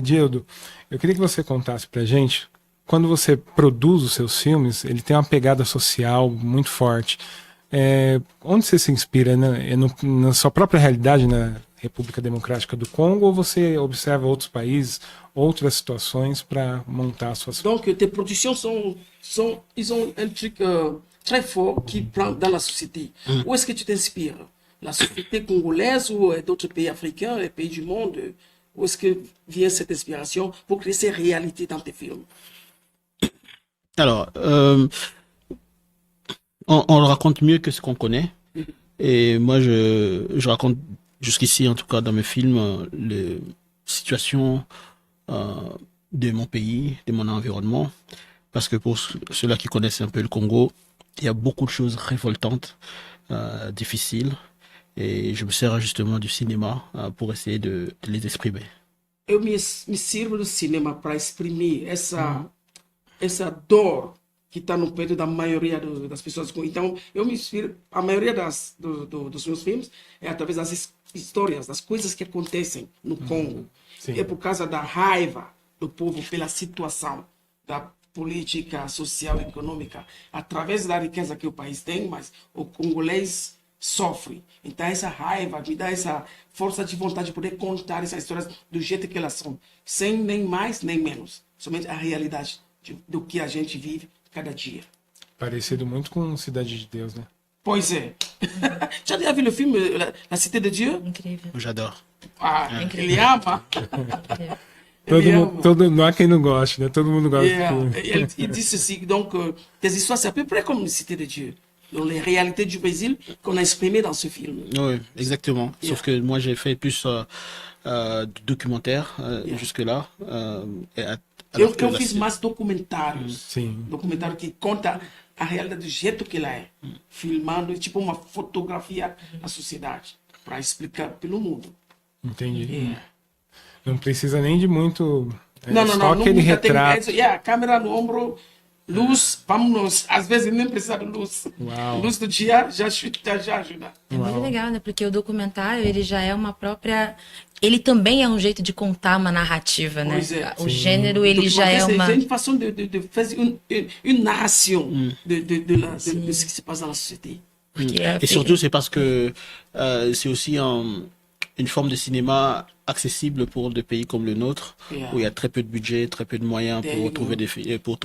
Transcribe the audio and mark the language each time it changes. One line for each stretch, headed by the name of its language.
Portuguese: Dildo, eu queria que você contasse pra gente, quando você produz os seus filmes, ele tem uma pegada social muito forte. Onde você se inspira? Na sua própria realidade na República Democrática do Congo, ou você observa outros países, outras situações para montar suas...
French: Donc, tes productions ils ont un truc très fort qui prend dans la société. Où est-ce que tu t'inspires? La société congolaise ou d'autres pays africains, les pays du monde? Où est-ce que vient cette inspiration pour créer ces réalités dans tes films? Alors, on le raconte mieux que ce qu'on connaît. Et moi, je raconte jusqu'ici, en tout cas dans mes films, les situations de mon pays, de mon environnement. Parce que pour ceux-là qui connaissent un peu le Congo, il y a beaucoup de choses révoltantes, difficiles. Et je me sers justement du cinéma pour essayer de les exprimer.
Portuguese: Eu me sirvo do cinema para exprimir essa dor que está no peito da maioria das pessoas. Então, eu me inspiro, a maioria dos meus filmes é através das histórias, das coisas que acontecem no Congo. Sim. É por causa da raiva do povo pela situação da política, social e econômica, através da riqueza que o país tem, mas o congolês sofre. Então, essa raiva me dá essa força de vontade de poder contar essas histórias do jeito que elas são, sem nem mais nem menos, somente a realidade do que a gente vive cada dia. Parecido muito com Cidade de Deus, né? Pois é.
French: Já vu le film La Cité de Dieu?
Portuguese: Incrível.
French: J'adore.
Portuguese: Ele ama. Não há quem não goste, né? Todo mundo gosta do filme.
French: Il dit ceci, donc, tes histoires, c'est à peu près comme une Cité de Dieu. Donc, les réalités du Brésil qu'on a exprimées dans ce film. Oui, exactement. Sauf que moi, j'ai fait plus du documentaire jusque-là.
Portuguese: Eu fiz mais documentários. Sim. Documentário que conta a realidade do jeito que ela é. Filmando, tipo uma fotografia da sociedade. Para explicar pelo mundo. Entendi. Não precisa nem de muito... Não, só aquele retrato. Câmera no ombro, luz, vamos, às vezes nem precisa de luz. Uau. Luz do dia já ajuda. É muito legal, né? Porque o documentário, ele já é uma própria... Ele também é um jeito de contar uma narrativa, né? O gênero, ele já é uma...
French: C'est une façon de faire une narration de ce qui se passe dans la société. Et surtout, c'est parce que c'est aussi une forme de cinéma accessible pour des pays comme le nôtre, où il y a très peu de budget, très peu de moyens pour trouver le financement.